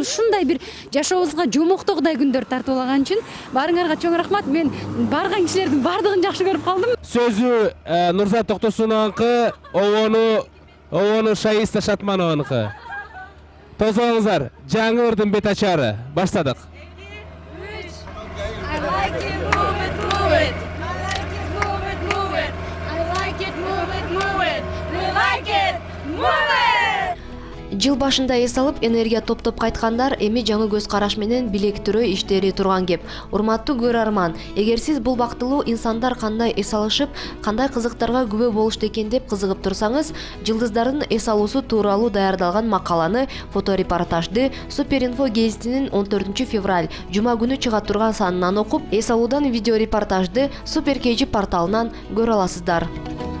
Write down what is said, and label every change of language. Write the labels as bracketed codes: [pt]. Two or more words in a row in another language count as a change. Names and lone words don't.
[ky] Ушундай бир жашообузга жомоктогудай күндөр тартуулаган үчүн баарыңарга чоң рахмат. Мен барган кишилердин баардыгын жакшы көрүп калдым. Сөзү Нурзат Токтосунованыкы, обону Шаиста Шатманованыкы. Тосуңуздар, жаңы ырдын бет ачары. Баштадык. [en] I like it, move it, move it. I like it, move it, move it. I like it, move it, move it. We like it, move it. [ky] Жыл башында эс алып энергия топтоп кайткандар эми жаңы көз караш менен билектирөө иштери турган кеп. Урматтуу көрөрман, эгер сиз бул бактылуу инсандар кандай эс алышып, кандай кызыктарга күбө болушту экен деп кызыгып турсаңыз, жылдыздардын эс алуусу тууралуу даярдалган макаланы, фоторепортажды Суперинфо гезитинин 14 февраль жума күнү чыга турган санынан окуп, эс алуудан видеорепортажды Супер KG порталынан көрө аласыздар.